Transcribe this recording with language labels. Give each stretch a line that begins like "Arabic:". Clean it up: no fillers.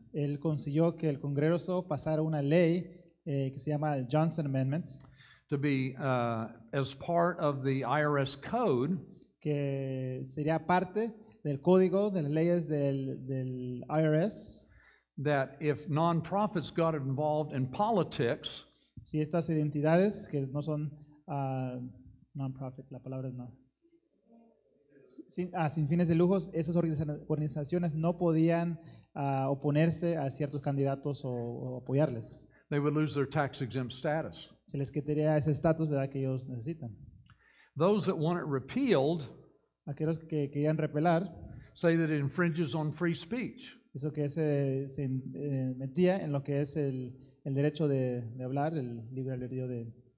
Spanish: Él consiguió que el Congreso pasara una ley que se llama el Johnson Amendments,
English: to be as part of the IRS code,
Spanish: que sería parte del código de las leyes del IRS.
English: that if nonprofits got involved in politics,
Spanish: Si estas identidades que no son non-profit, la palabra es no, sin fines de lucros, esas organizaciones no podían oponerse a ciertos candidatos o apoyarles.
English: they would lose their tax-exempt status.
Spanish: Se les quitaría ese estatus, ¿verdad?, que ellos necesitan.
English: Those that want it repealed
Spanish: Aquellos que querían repelar,
English: say that it infringes on free speech.
Spanish: eso que se metía en lo que es el derecho de hablar, el libre albedrío de...